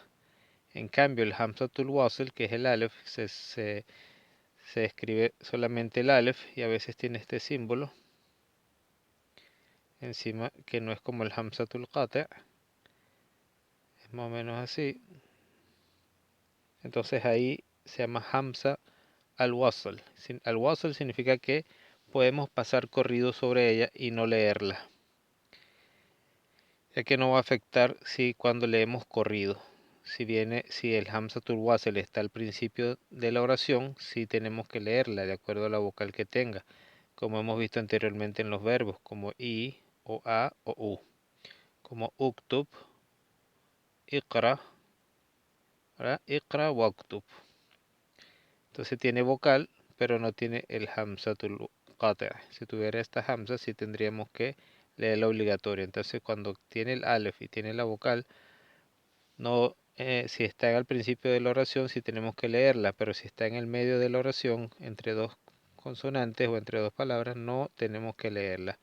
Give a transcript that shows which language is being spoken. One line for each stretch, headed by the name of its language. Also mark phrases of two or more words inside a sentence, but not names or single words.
Spanish: En cambio, el
Arabic: همزة الوصل,
Spanish: que es el alef, se escribe solamente el alef y a veces tiene este símbolo encima que no es como el
Arabic: همزة القطع',
Spanish: es más o menos así. Entonces ahí se llama
Arabic: همزة الوصل.
Spanish: Al-Wasl significa que podemos pasar corrido sobre ella y no leerla, ya que no va a afectar si cuando leemos corrido. Si el
Arabic: همزة الوصل
Spanish: está al principio de la oración, sí tenemos que leerla de acuerdo a la vocal que tenga, como hemos visto anteriormente en los verbos, como i, o a, o u, como
Arabic: اكتب، اقرأ,
Spanish: ¿verdad?
Arabic: اقرأ واكتب.
Spanish: Entonces tiene vocal, pero no tiene el
Arabic: همزة القطع'.
Spanish: Si tuviera esta Hamza, sí tendríamos que leerla obligatoria. Entonces cuando tiene el alef y tiene la vocal, no, si está al principio de la oración, sí tenemos que leerla, pero si está en el medio de la oración, entre dos consonantes o entre dos palabras, no tenemos que leerla.